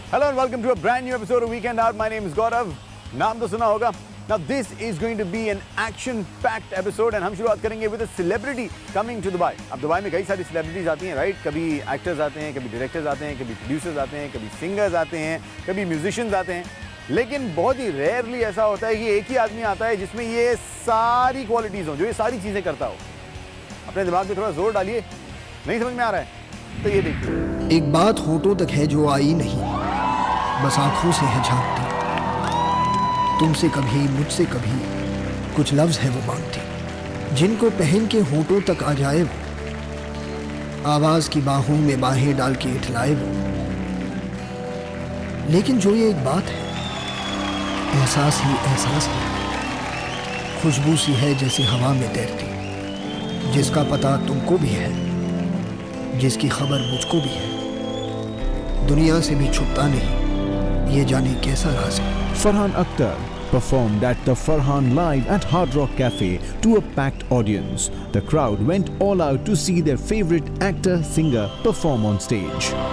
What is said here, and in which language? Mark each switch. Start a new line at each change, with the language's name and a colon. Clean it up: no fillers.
English: and welcome to a brand new episode of Weekend Hour. My name is Gaurav.
Hindi: नाम तो सुना होगा.
English: Now this is going to be an action-packed episode and
Hindi: हम शुरुआत करेंगे
English: with a celebrity coming to Dubai.
Hindi: अब Dubai में कई सारी celebrities आती हैं, right? कभी actors आते हैं, कभी directors आते हैं, कभी producers आते हैं, कभी singers आते हैं, कभी musicians आते हैं. लेकिन बहुत ही rarely ऐसा होता है कि एक ही आदमी आता है जिसमें ये सारी qualities हों, जो ये सारी चीज़ें करता हो. अपने दिमाग पे थोड़ा जोर डालिए. नहीं समझ में आ रहा है? तो ये देखिए. एक बात होठों तक है जो आई नहीं, बस आंखों से है झांकती. तुमसे कभी मुझसे कभी कुछ लफ्ज है वो मांगती, जिनको पहन के होठों तक आ जाए वो, आवाज की बाहों में बाहें डाल के इठलाए वो. लेकिन जो ये एक बात है, एहसास ही एहसास है, खुशबू सी है जैसे हवा में तैरती, जिसका पता तुमको भी है, जिसकी खबर मुझको भी है, दुनिया से भी छुपता नहीं, ये जाने कैसा राज है.
English: Farhan Akhtar performed at the Farhan Live at Hard Rock Cafe to a packed audience. The crowd went all out to see their favorite actor-singer perform on stage.